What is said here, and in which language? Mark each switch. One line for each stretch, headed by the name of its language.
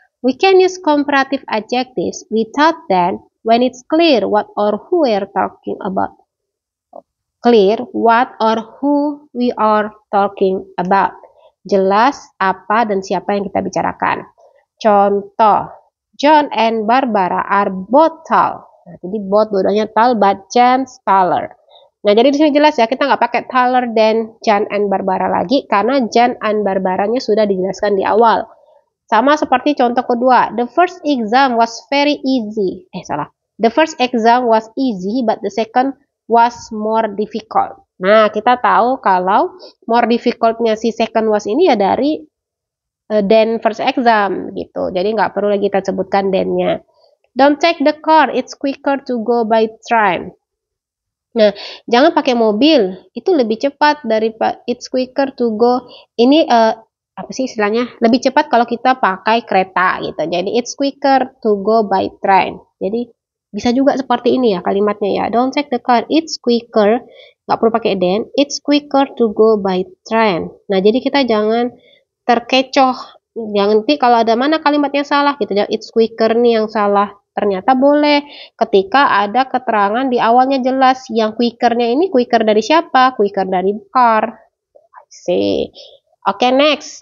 English: We can use comparative adjectives without than when it's clear what or who we are talking about. Clear what or who we are talking about.
Indonesian: Jelas apa dan siapa yang kita bicarakan.
English: Contoh, John and Barbara are both tall.
Indonesian: Nah, jadi both dua-duanya tall,
English: but John's taller.
Indonesian: Nah, jadi di sini jelas ya, kita nggak pakai
English: taller than John and Barbara
Indonesian: lagi, karena John and Barbaranya sudah dijelaskan di awal. Sama seperti contoh kedua,
English: the first exam was very easy. The first exam was easy, but the second was more difficult.
Indonesian: Nah, kita tahu kalau more difficult-nya si second was ini ya dari than first exam gitu. Jadi nggak perlu lagi kita sebutkan than-nya.
English: Don't take the car, it's quicker to go by train.
Indonesian: Nah, jangan pakai mobil, itu lebih cepat daripada
English: it's quicker to go.
Indonesian: Ini apa sih istilahnya? Lebih cepat kalau kita pakai kereta gitu. Jadi
English: it's quicker to go by train.
Indonesian: Jadi bisa juga seperti ini ya kalimatnya ya.
English: Don't take the car, it's quicker.
Indonesian: Nggak perlu pakai than.
English: It's quicker to go by train.
Indonesian: Nah, jadi kita jangan terkecoh. Jangan nanti kalau ada mana kalimatnya salah gitu.
English: It's quicker
Indonesian: nih yang salah. Ternyata boleh ketika ada keterangan di awalnya jelas. Yang quickernya ini quicker dari siapa?
English: Quicker dari car. I see. Oke, next.